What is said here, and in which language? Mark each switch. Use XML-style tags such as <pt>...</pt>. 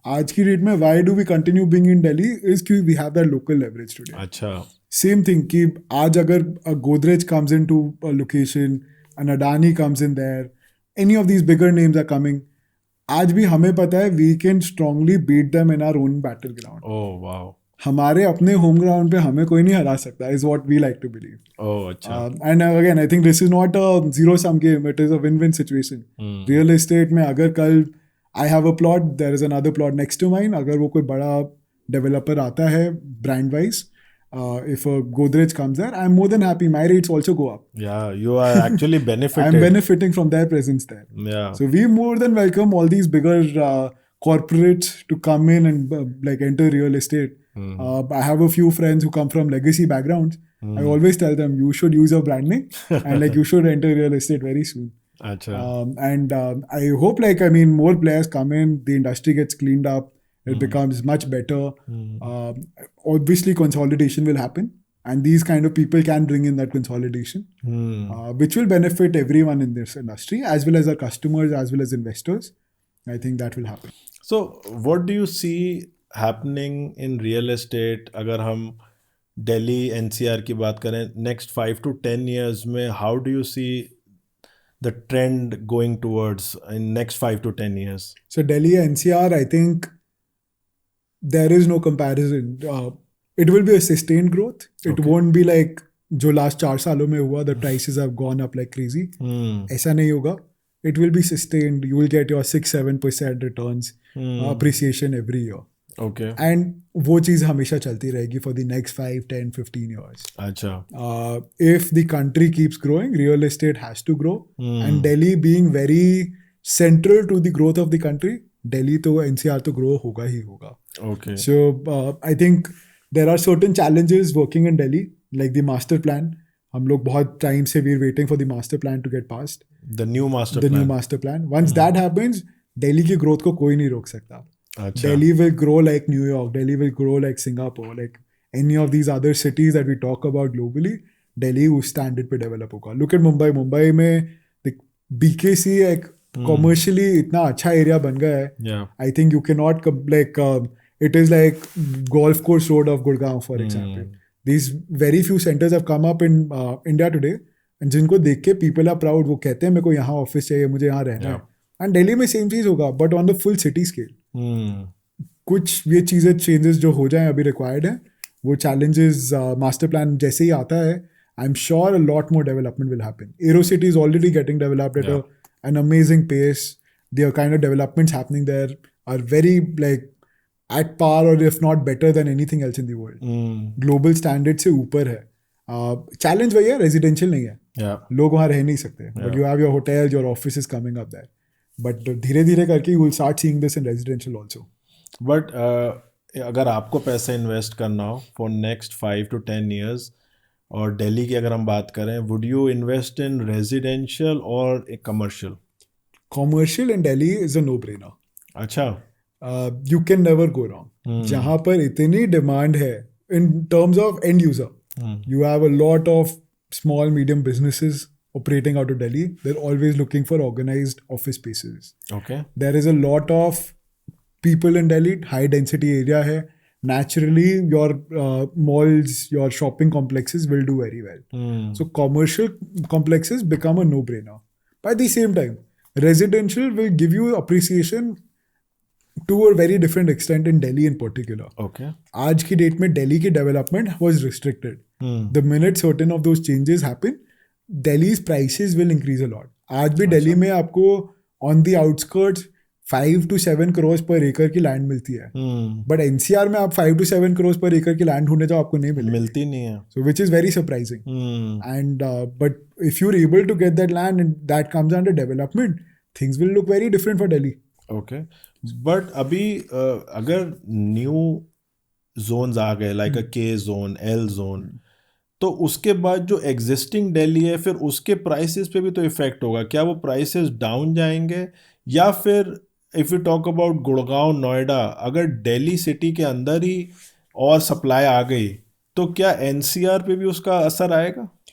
<hi>आज की डेट में</hi> <en>why do we continue being in Delhi is कि we have that local leverage today.</en> <hi>अच्छा.</hi> <en>Same thing कि आज अगर a Godrej comes into a location, an Adani comes in there, any of these bigger names are coming,</en> <hi>आज भी हमें पता है</hi> <en>we can strongly beat them in our own battleground. Oh wow.</en> <hi>हमारे अपने होम ग्राउंड पे हमें कोई नहीं हरा सकता,</hi> <en>Is what we like to believe.</en> <hi>Oh, अच्छा.</hi> <en>And again I think this is not a zero sum game, it is a win win situation. Real estate में अगर कल I have a plot, there is another plot next to mine,</en> <hi>अगर वो कोई बड़ा developer आता है</hi> <en>Brand wise, if a Godrej comes there, I'm more than happy. My rates also go up. Yeah, you are actually benefited. I'm benefiting from their presence there. Yeah. So we more than welcome all these bigger corporates to come in and like enter real estate. I have a few friends who come from legacy backgrounds. I always tell them you should use your branding and like you should enter real estate very soon.</en> <hi>अच्छा.</hi> <en>And I hope more players come in, the industry gets cleaned up, it becomes much better. Obviously consolidation will happen, and these kind of people can bring in that consolidation, which will benefit everyone in this industry, as well as our customers, as well as investors. I think that will happen. So what do you see happening in real estate,</en> <hi>अगर हम Delhi NCR की बात करें,</hi> <en>Next 5 to 10 years में how do you see the trend going towards in next 5 to 10 years? So Delhi NCR, I think there is no comparison. It will be a sustained growth. It Okay. won't be like जो last 4 सालों में हुआ, the prices have gone up like crazy.</en> <hi>ऐसा नहीं होगा.</hi> <en>It will be sustained. You will get your 6-7% returns, appreciation every year. Okay. And वो चीज़ हमेशा चलती रहेगी for the next 5, 10, 15 years.</en> <hi>अच्छा.</hi> <en>If the country keeps growing, real estate has to grow. And Delhi being very central to the growth of the country,</en> <hi>Delhi तो NCR तो grow होगा ही होगा.</hi> <en>Okay. So I think there are certain challenges working in Delhi, like the master plan.</en> <hi>हम लोग बहुत time से</hi> <en>we're waiting for the master plan to get passed. The new master The plan. new master plan. Once that happens,</en> <hi>Delhi की growth को कोई नहीं रोक सकता. अच्छा.</hi> <en>Delhi will grow like New York. Delhi will grow like Singapore. Like any of these other cities that we talk about globally,</en> <hi>Delhi उस standard पे develop होगा.</hi> <en>Look at Mumbai.</en> <hi>Mumbai में the BKC एक commercially इतना अच्छा area बन गया है.</hi> <en>Yeah. I think you cannot like it is like golf course road of Gurgaon, for example. These very few centers have come up in India today, and जिनको देख के people are proud.</en> <hi>वो कहते हैं मेरे को यहाँ office चाहिए, मुझे यहाँ रहना है.</hi> <en>And Delhi में same चीज़ होगा, but on the full city scale.</en> <hi>कुछ ये चीज़ें चेंजेस जो हो जाएं अभी रिक्वायर्ड हैं, वो चैलेंजेस मास्टर प्लान जैसे ही आता है,</hi> <en>I am sure a lot more development will happen. Aerocity is already getting developed at an amazing pace. The kind of developments happening there are very like at par or if not better than anything else in the world.</en> <hi>Global standard से ऊपर है. Challenge वही है, residential नहीं है.</hi> <en>Yeah.</en> <hi>लोग वहाँ रह नहीं सकते.</hi> <en>But you have your hotels, your offices coming up there. But</en> <hi>धीरे धीरे करके</hi> <en>you will start seeing this in residential also. But</en> <hi>अगर आपको पैसा इन्वेस्ट करना हो</hi> <en>for next 5 to 10 years,</en> <hi>और दिल्ली की अगर हम बात करें,</hi> <en>would you invest in residential or a commercial? Commercial in Delhi is a no-brainer.</en> <hi>अच्छा.</hi> <en>You can never go wrong.</en> <hi>जहाँ पर इतनी डिमांड है</hi> <en>in terms of end user, you have a lot of small medium businesses operating out of Delhi. They're always looking for organized office spaces. Okay. There is a lot of people in Delhi, high density area है. Naturally, your malls, your shopping complexes will do very well. So commercial complexes become a no-brainer. But at the same time, residential will give you appreciation to a very different extent in Delhi in particular. Okay.</en> <hi>आज की date में Delhi की development was restricted.</hi> <en>The minute certain of those changes happen, Delhi's prices will increase a lot.</en> <hi>आज भी Delhi में आपको on the outskirts 5 to 7 crores per acre की land मिलती है. बट एनसीआर में आप 5 to 7 crores per acre की लैंड ढूंढने जाओ, आपको नहीं मिलती नहीं है.</hi> <en>So which is very surprising. And but if you're able to get that land and that comes under development, things will look very different for Delhi. Okay.</en> <hi>But अभी अगर न्यू zones आ गए like a K zone, L zone, तो उसके बाद जो existing Delhi है फिर उसके प्राइसेस पे भी तो इफेक्ट होगा. क्या वो प्राइसेस डाउन जाएंगे, या फिर</hi> <en>if you talk about</en> <hi>Gurgaon, Noida, अगर दिल्ली सिटी के अंदर ही और सप्लाई आ गई तो क्या एनसीआर पे भी उसका असर आएगा?</hi>